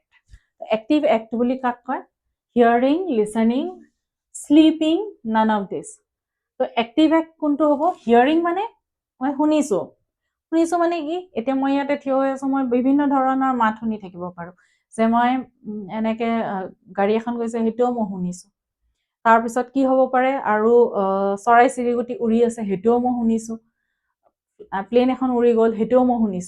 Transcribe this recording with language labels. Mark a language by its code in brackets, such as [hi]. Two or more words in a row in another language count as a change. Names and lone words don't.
[en] Active act [as] বুলি কাক কয়? [en] Hearing, listening, sleeping, none of this. [as] তো [en] active act [as] কোনটো হ'ব? Hearing মানে মই শুনিছো মানে কি? এতিয়া মই ইয়াতে থিয় হৈ আছো, মই বিভিন্ন ধৰণৰ মাত শুনি থাকিব পাৰো, যে মই এনেকে গাড়ী এখন গৈছে সেইটোও মই শুনিছো। তাৰপিছত কি হ'ব পাৰে, আৰু চৰাই চিৰিকটি উৰি আছে সেইটোও মই শুনিছো, প্লেন এখন উৰি গ'ল সেইটোও মই শুনিছো।